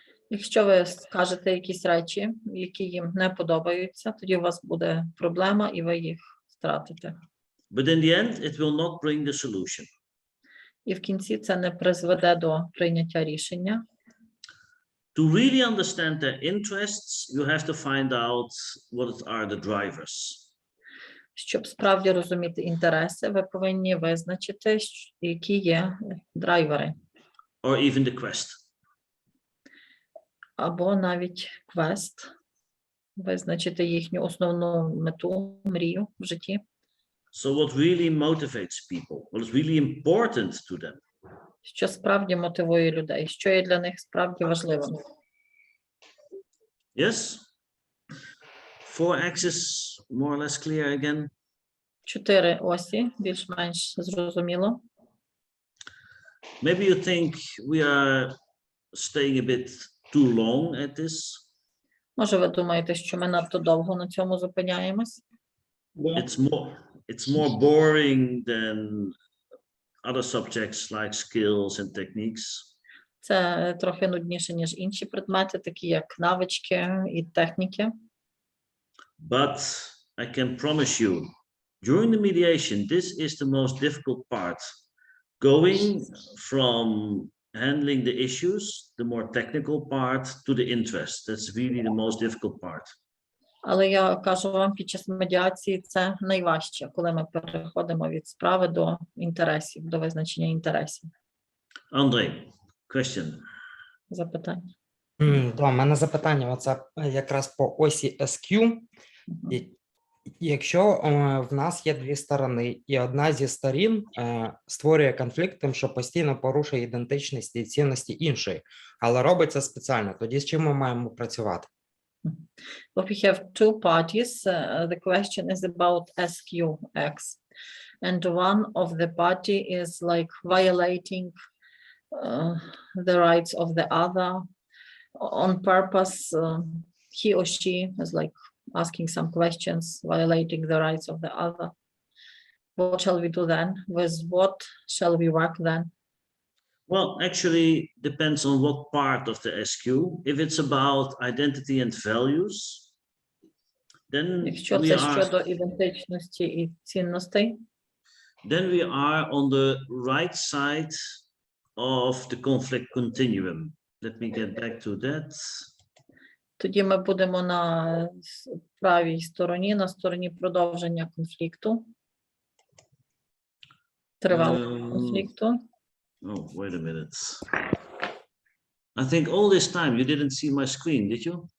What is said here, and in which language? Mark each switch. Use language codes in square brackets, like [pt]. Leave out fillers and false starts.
[uk] Якщо ви скажете якісь речі, які їм не подобаються, тоді у вас буде проблема і ви їх втратите. [en] But in the end, it will not bring the solution. [uk] І в кінці це не призведе до прийняття рішення. [en] To really understand their interests, you have to find out what are the drivers. [uk] Щоб справді розуміти інтереси, ви повинні визначити, які є драйвери. [en] Or even the quest. [uk] Або навіть квест, визначити їхню основну мету, мрію в житті. [en] So what really motivates people? What is really important to them? [uk] Що справді мотивує людей, що є для них справді важливим. [en] Yes? 4 axes, more or less clear again? [uk] 4 осі, більш-менш зрозуміло. [en] Maybe you think we are staying a bit too long at this. [uk] Може, ви думаєте, що ми надто довго на цьому зупиняємось? [en] It's more boring than other subjects like skills and techniques. [uk] Це трохи нудніше, ніж інші предмети, такі як навички і техніки. [en] But I can promise you, during the mediation, this is the most difficult part. Going from handling the issues, the more technical part, to the interest. That's really the most difficult part. [uk] Але я кажу вам, під час медіації це найважче, коли ми переходимо від справи до інтересів, до визначення інтересів. [en] André, question. [uk] Запитання. Да, у мене запитання, оце якраз по осі SQ. Якщо в нас є 2 сторони, і одна зі сторін створює конфлікт тим, що постійно порушує ідентичність і цінності іншої, але робить це спеціально, тоді з чим ми маємо працювати? [en] If we have 2 parties, the question is about SQX, and one of the party is like violating the rights of the other on purpose. He or she is like asking some questions, violating the rights of the other. What shall we do then? With what shall we work then? Well, actually depends on what part of the SQ. If it's about identity and values, then [uk] Якщо це щодо ідентичності і цінностей, [en] then we are on the right side of the conflict continuum. Let me get back to that. [uk] тоді ми будемо на правій стороні, на стороні продовження конфлікту, тривалого конфлікту. [en] Oh, wait a minute. I think all this time you didn't see my screen, did you?